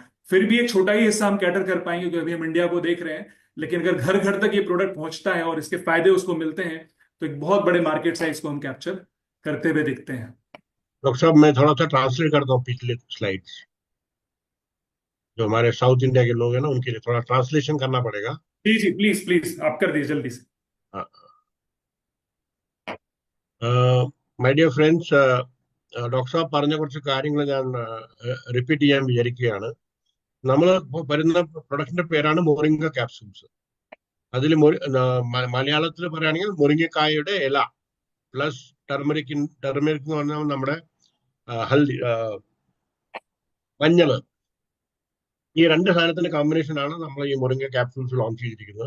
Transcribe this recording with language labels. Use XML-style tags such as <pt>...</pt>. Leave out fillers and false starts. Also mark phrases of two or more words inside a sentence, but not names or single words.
<hi>फिर भी एक छोटा ही हिस्सा हम कैटर कर पाएंगे क्योंकि अभी हम इंडिया को देख रहे हैं, लेकिन अगर घर घर तक ये प्रोडक्ट पहुंचता है और इसके फायदे उसको मिलते हैं तो एक बहुत बड़े</hi> <en>market size</en> <hi>को हम कैप्चर करते हुए दिखते हैं। डॉक्टर साहब, मैं थोड़ा सा ट्रांसलेट करता हूँ पिछले स्लाइड्स। जो हमारे साउथ इंडिया के लोग हैं ना, उनके लिए थोड़ा ट्रांसलेशन करना पड़ेगा। जी जी,</hi> <en>please please</en> <hi>आप कर दीजिए जल्दी से।</hi> <en>my dear friends,</en> <ml>ഡോക്ടർ സാബ് പറഞ്ഞ കുറച്ച് കാര്യങ്ങൾ ഞാൻ റിപ്പീറ്റ് ചെയ്യാൻ വിചാരിക്കുകയാണ്. നമ്മൾ വരുന്ന പ്രൊഡക്റ്റിന്റെ പേരാണ്</ml> <en>moringa capsules.</en> <ml>അതിൽ മലയാളത്തിൽ പറയുകയാണെങ്കിൽ മുരിങ്ങക്കായയുടെ ഇല</ml> <en>plus turmeric</en> <ml>എന്ന് പറഞ്ഞാൽ നമ്മുടെ ഹൽദി, മഞ്ഞൾ, ഈ രണ്ട് സാധനത്തിന്റെ കോമ്പിനേഷൻ ആണ് നമ്മൾ ഈ</ml> <en>moringa capsules</en> <ml>ലോഞ്ച് ചെയ്തിരിക്കുന്നത്.</ml>